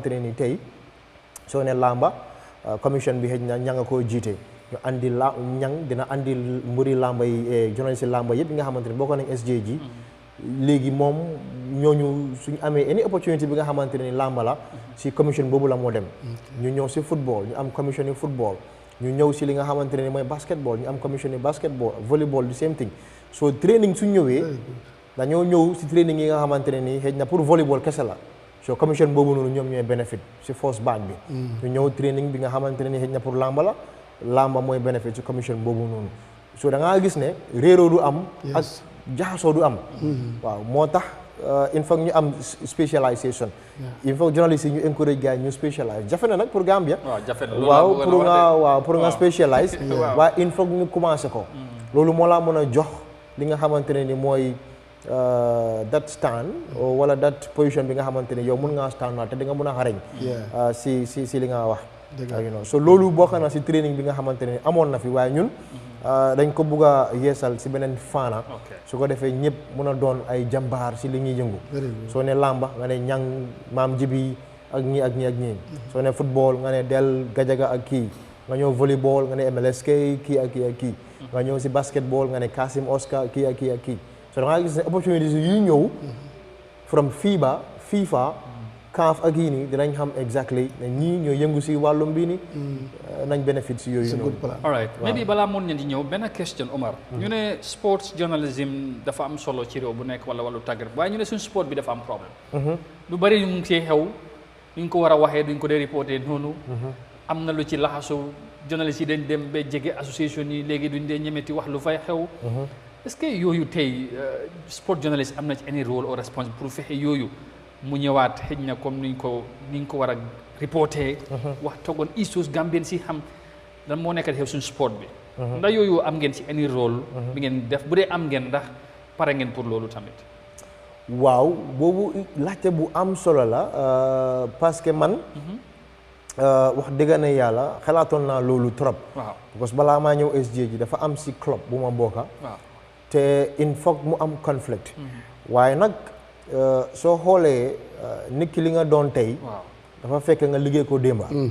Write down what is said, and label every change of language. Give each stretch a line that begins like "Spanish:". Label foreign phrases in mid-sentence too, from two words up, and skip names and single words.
Wolof: ne ni tey soo ne làmba commission bi xëj na ña nga koo jiite ñu andi dina andi mbëri làmba yi journaliste làmba yëpp yi nga xamante ni bokk nañ SJG léegi moom ñooñu suñu amee any opportunité bi nga xamante ne ni làmba la si commission boobu la moo dem ñu ñëw si football ñu am commission yi football ñu ñëw si li nga xamante ne ni mooy basketball ñu am commission yi basketball volleyball
English: the same thing
Wolof: so training suñ ñëwee dañoo ñëw si training yi nga xamante ne ni xëj na pour volleyball kese la so commission boobu noonu ñoom ñooy benefit si force back bi ñu ñëw training bi nga xamante ne ni xëj na pour làmba la làmba mooy benefit si commission boobu noonu so da ngaa gis ne réeroo du am ak jaxasoo du am waaw moo tax
French: il faut
Wolof: ñu am spécialisation
French: il faut
Wolof: journaliste yi ñu encourage gars yi ñu spécialise jafe na nag pour Gambia waaw pour nga spécialise waaye
French: il faut
Wolof: ñu commencé ko loolu moo laa mën a jox li nga xamante ne ni mooy
English: that stand
Wolof: wala
English: that position
Wolof: bi nga xamante ne yow mun ngaa stand naa te di nga mun a xarañ si li nga wax so loolu bokk na si training bi nga xamante ne amoon na fi waaye ñun dañ ko bugg a yeesal si beneen faana su ko defee ñëpp mun a doon ay jàmbaar si li ñuy yëngu soo ne làmba nga ne ñang maam jibi ak ñii ak ñii ak ñii soo ne football nga ne del gajaga ak kii nga ñëw volleyball nga ne MLSK kii ak kii ak kii nga ñëw si basketball nga ne Kasim Oscar kii ak kii ak kii so da nga gis ne opportunities yu ñëw from FIFA CAF ak yii nii dinañ xam exactly ne ñii ñoo yëngu si wàllum bii nii nañ bénéfice si yooyu noonu. all right maybe balaa mun nañ di ñëw benn question Omar. ñu ne sports journalism dafa am solo ci réew bu nekk wala wàllu tàggat waaye ñu ne suñ sport bi dafa am problème. lu bari ñu ngi see xew duñ ko war a waxee duñ ko dee reporté noonu. am na lu ci laxasu journaliste yi dañ dem ba jege association yi léegi duñ dee ñemeti wax lu fay xew.
French: est-ce que
Wolof: yooyu tey sport journaliste am na ci any rôle or response pour fexe yooyu. mu ñëwaat xëj na comme niñ ko war a reporté wax toogoon issues Gambien si xam lan moo nekk xew suñu sport bi ndax yooyu am ngeen si any rôle bi ngeen def bu dee am ngeen ndax pare ngeen pour loolu tamit waaw boobu laajte bu am solo la
French: parce que
Wolof: man wax dëgg na yàlla xalaatoon naa loolu trop waaw parce que balaa maa ñëw SJ ji dafa am si club bu ma bokka te
French: il faut
Wolof: mu am conflict waaye nag soo xoolee nit ki li nga doon tey dafa fekk nga liggéey ko démba